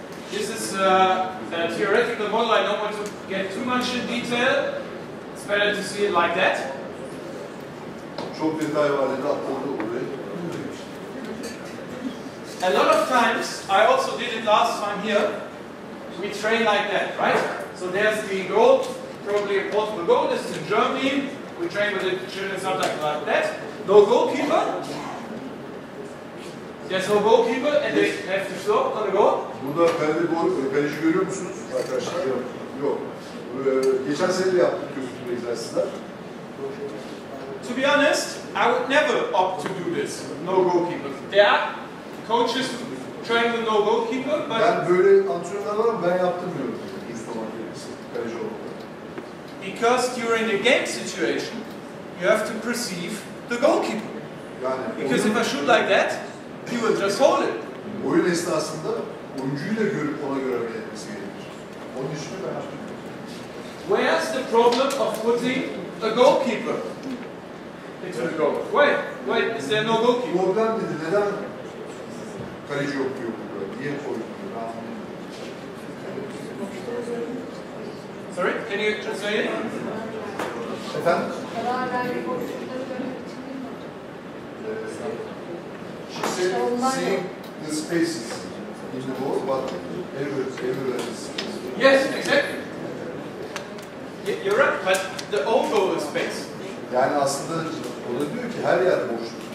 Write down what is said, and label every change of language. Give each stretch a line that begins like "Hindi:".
English: This is a theoretical model. I don't want to get too much in detail. It's better to see it like that.
Turkish: Çok detay var dedi, atladı orayı.
English: A lot of times, I also did it last time here, we train like that, right? So there's the goal, probably a portable goal. This is in Germany. We train with the children something like that. No goalkeeper. There's no goalkeeper and they have to throw on the goal.
Turkish: Burada kaleci görüyor musunuz arkadaşlar? Yok. Yok. Geçen sene de yaptık bu egzersizler. To be honest, I would never opt to do this. No goalkeeper. There are coaches train with no goalkeeper, but Ben böyle antrenörler var ama ben yaptırmıyorum. Kaleci olmalı.
English: because during the game situation, you have to perceive the goalkeeper.
Turkish: Yani
English: Because if I shoot like that, he will just hold it.
Turkish: oyun esnasında oyuncuyu da görüp ona göre hareket etmesi gerekir. Onun için ben yaptırmıyorum.
English: Where's the problem of putting a goalkeeper into the goal? Wait, is there no goalkeeper?
Turkish: Problem nedir? Neden kaleci yok diyor burada? Niye koymuyor?
English: Sorry, can you translate it?
Turkish: Efendim? Karar verme boşlukları görmek için değil mi?
English: She said seeing the spaces in the wall, but everywhere is space. Yes, exactly. You're right, but the own goal is space.
Turkish: Yani aslında o da diyor ki her yer boşluk.